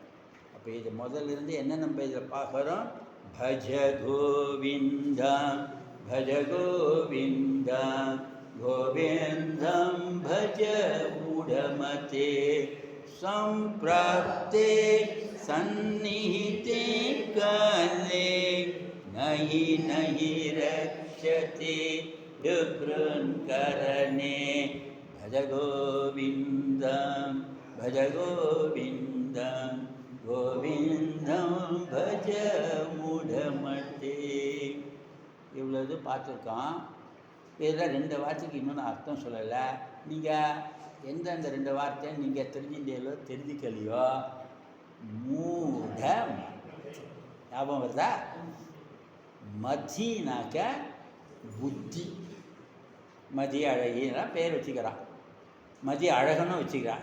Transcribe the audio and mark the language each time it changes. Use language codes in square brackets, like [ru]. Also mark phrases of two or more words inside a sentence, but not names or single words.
[ta] அப்போ இது முதல்ல இருந்து என்ன நம்ம இதில் பார்க்குறோம், [sa] भज गोविन्दं भज गोविन्दं गोविन्दं भज उडमते सम्प्राप्ते सन्निहिते काले नहि नहि रक्षते शुभ्रुन्करणे भज गोविन्दं गोविन्दं भज मूढमते. [ta] இவ்வளவு பார்த்துருக்கோம். இதில் 2 வார்த்தைக்கு இன்னொன்று அர்த்தம் சொல்லலை. நீங்கள் எந்தெந்த 2 வார்த்தை நீங்கள் தெரிஞ்சுட்டீங்களோ தெரிஞ்சுக்கலையோ, மூட ஞாபகம் வருதா? மதினாக்க புத்தி, மதி அழகினா பேர் வச்சுக்கிறான், மதி அழகனும் வச்சுக்கிறான்.